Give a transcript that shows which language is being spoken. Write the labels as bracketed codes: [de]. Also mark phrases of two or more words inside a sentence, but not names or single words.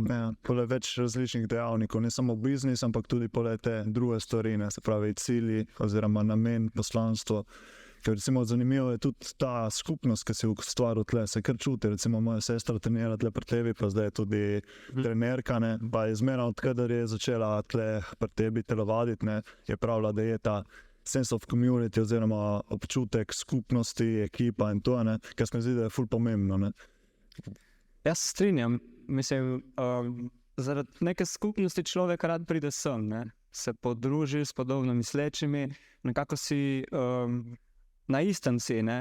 [sl] Ja, pole več različnih dejavnikov, ne samo biznis, ampak tudi pole te druge stvari, ne, se pravi cilji oziroma namen, poslanstvo. Ker recimo zanimivo je tudi ta skupnost, ki si ustvaril tle, se kar čuti, recimo moja sestra trenira tle pri tebi, pa zdaj je tudi trenerka, ne, pa je zmeraj odkadar je začela tle pri tebi telovaditi, ne, je pravila, da je ta [en] sense of community [sl] oziroma občutek skupnosti, ekipa in to, ne, kar se mi zdi, da je ful pomembno, ne. Jaz se strinjam, mislim, zaradi neke skupnosti človek rad pride sem, ne, se podruži s podobno mislečimi, nekako si na istem si, ne.